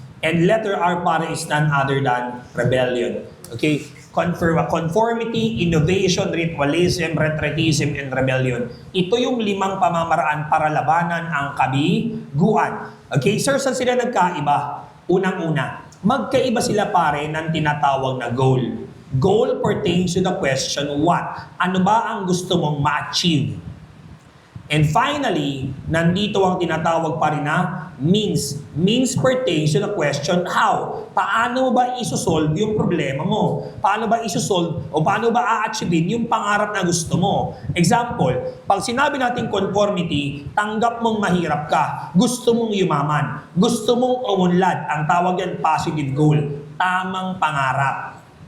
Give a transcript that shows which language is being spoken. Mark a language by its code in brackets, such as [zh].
[en] And letter R para is none other than rebellion. Okay? Conformity, innovation, ritualism, rhetoricism, and rebellion. [tl] Ito yung 5 pamamaraan para labanan ang kabiguan. Okay, sir, saan sila nagkaiba? Unang-una, magkaiba sila pare ng tinatawag na goal. [en] Goal pertains to the question, what? [tl] Ano ba ang gusto mong ma-achieve? [en] And finally, [tl] nandito ang tinatawag pa rin na means. [en] Means pertains to the question, how? [tl] Paano mo ba isosolve yung problema mo? Paano ba isosolve o paano ba a-achieve yung pangarap na gusto mo? Example, pag sinabi natin conformity, tanggap mong mahirap ka, gusto mong yumaman, gusto mong umunlad, ang tawag yan positive goal, tamang pangarap.